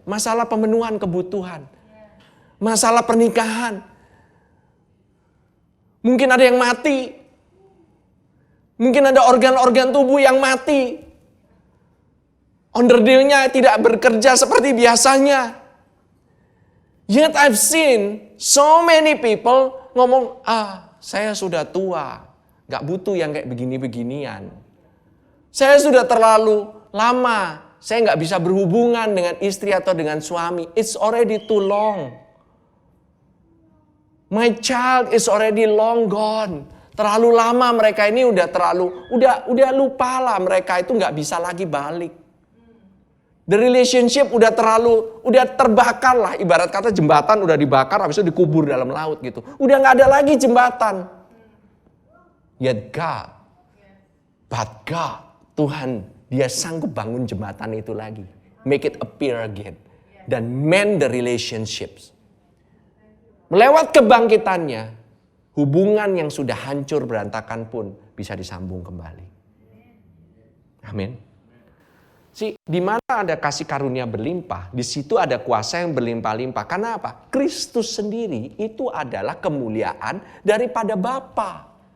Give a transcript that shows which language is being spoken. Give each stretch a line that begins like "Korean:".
Indonesian: Masalah pemenuhan kebutuhan. Masalah pernikahan. Mungkin ada yang mati. Mungkin ada organ-organ tubuh yang mati. Onderdilnya tidak bekerja seperti biasanya.
English: Yet I've seen so many people
Indonesian: ngomong, saya sudah tua. Gak butuh yang kayak begini-beginian. Saya sudah terlalu lama. Saya gak bisa berhubungan dengan istri atau dengan suami.
English: It's already too long. My child is already long gone.
Indonesian: Terlalu lama mereka ini udah lupalah mereka itu gak bisa lagi balik.
English: The relationship
Indonesian: udah terbakar lah. Ibarat kata jembatan udah dibakar, habis itu dikubur dalam laut gitu. Udah gak ada lagi jembatan.
English: Yet but God,
Indonesian: Tuhan, dia sanggup bangun jembatan itu lagi.
English: Make it appear again. Dan mend the relationships.
Indonesian: Melewat kebangkitannya, hubungan yang sudah hancur berantakan pun bisa disambung kembali. Amin. Di mana ada kasih karunia berlimpah, di situ ada kuasa yang berlimpah-limpah. Karena apa? Kristus sendiri itu adalah kemuliaan daripada Bapa.